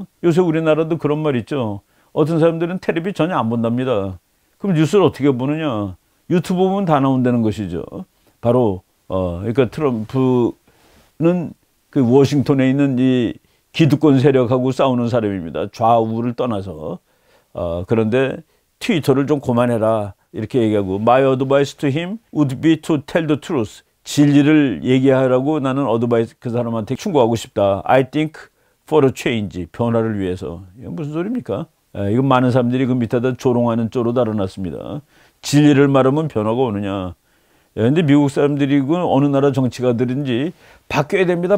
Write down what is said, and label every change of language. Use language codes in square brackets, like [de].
[ko] 요새 우리나라도 그런 말 있죠. 어떤 사람들은 텔레비 전혀 안 본답니다. 그럼 뉴스를 어떻게 보느냐? 유튜브 보면 다 나온다는 것이죠. 바로 그러니까 트럼프는 그 워싱턴에 있는 이 기득권 세력하고 싸우는 사람입니다. 좌우를 떠나서. 그런데 트위터를 좀 그만해라 이렇게 얘기하고 [en] My advice to him would be to tell the truth. [ko] 진리를 얘기하라고 나는 어드바이스 그 사람한테 충고하고 싶다. [en] I think for a change. [ko] 변화를 위해서. 이건 무슨 소리입니까? 이건 많은 사람들이 그 밑에다 조롱하는 쪼로 달아놨습니다. 진리를 말하면 변화가 오느냐. 그런데 미국 사람들이 어느 나라 정치가들인지 바뀌어야 됩니다.